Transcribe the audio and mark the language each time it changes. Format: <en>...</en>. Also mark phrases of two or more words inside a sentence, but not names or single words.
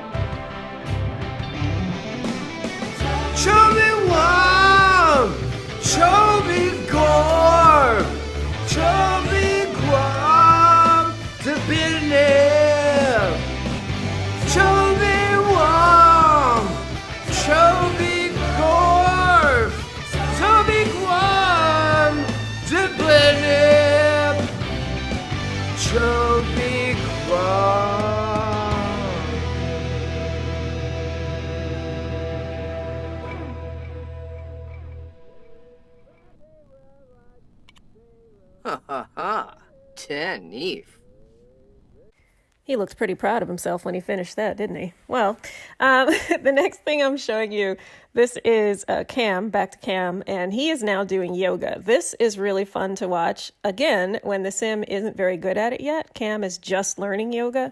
<en>Chobi Wam, Chobi Gorm, Chobi Guam, to Binim, Chobi Wam, Chobi Gorm, Chobi Guam, to Binim, Chobi Guam. Ha ha ha, Tenif. He looked pretty proud of himself when he finished that, didn't he? Well, the next thing I'm showing you, this is Cam, back to Cam, and he is now doing yoga. This is really fun to watch. Again, when the Sim isn't very good at it yet, Cam is just learning yoga.</en>